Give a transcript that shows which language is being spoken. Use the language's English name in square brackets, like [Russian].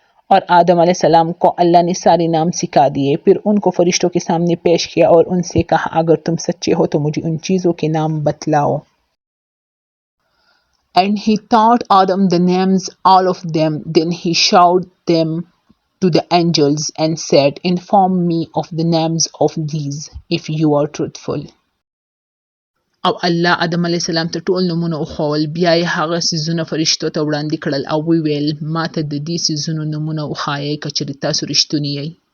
[Hindi] और आदम अलैहिस्सलाम को अल्लाह ने सारे नाम सिखा दिए। फिर उनको फरिश्तों के सामने पेश किया और उनसे कहा, अगर तुम सच्चे हो तो मुझे उन चीज़ों के नाम बतलाओ। [English] And he taught Adam the names, all of them. Then he showed them to the angels and said, inform me of the names of these if you are truthful. [Pashto] او الله آدم علیه السلام ته ټول نومونه وښول. بیا یې هغه څیزونه فرشتو ته وړاندې کړل او وویل، ما ته د دې څیزونو نومونه وښایئ که چېرې تاسو رښتوني یئ.